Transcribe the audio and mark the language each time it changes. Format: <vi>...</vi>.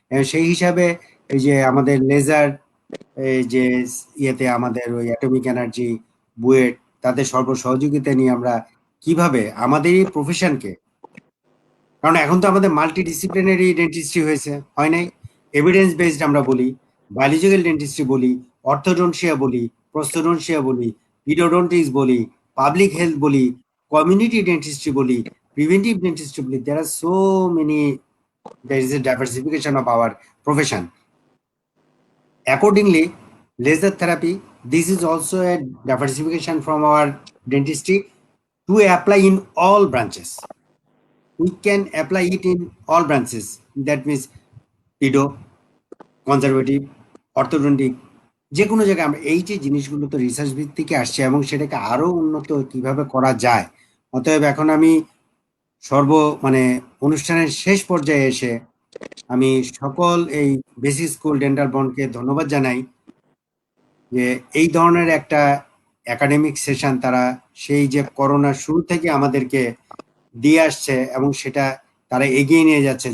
<bn>সেই হিসাবে এই যে আমাদের লেজার, এই যে ইয়েতে আমাদের ওই অ্যাটমিক এনার্জি বুয়েট, তাদের সহযোগিতা নিয়ে আমরা কিভাবে আমাদের এই প্রফেশনকে, কারণ এখন তো আমাদের মাল্টি ডিসিপ্লিনারি ডেন্টিস্ট্রি হয়েছে, হয় নাই? এভিডেন্স বেসড আমরা বলি, বায়োলজিক্যাল ডেন্টিস্ট্রি বলি, অর্থোডন্সিয়া বলি, প্রস্থোডন্সিয়া বলি, পিডোডন্টিক্স বলি, পাবলিক হেলথ বলি, কমিউনিটি ডেন্টিস্ট্রি বলি, প্রিভেন্টিভ ডেন্টিস্ট্রি বলি। দেয়ার আর so many,</bn> <en>there is a diversification of our profession. Accordingly, laser therapy, this is also a diversification from our dentistry to apply in all branches. We can apply it in all branches. That means pedo,</en> <bn>conservative, orthodontic, যে কোনো জায়গায় আমরা এই যে জিনিসগুলো তো research ভিত্তিকে আসছে এবং সেটাকে আরো উন্নত কিভাবে করা যায়। অতএব এখন আমি মানে অনুষ্ঠানের শেষ পর্যায়ে এসে আমি সকল এই বেসিক স্কুল ডেন্টাল বন্ডকে ধন্যবাদ জানাই যে এই ধরনের একটা একাডেমিক সেশন তারা সেই যে করোনার শুরু থেকে আমাদেরকে দিয়ে আসছে এবং সেটা তারা এগিয়ে নিয়ে যাচ্ছে।</bn>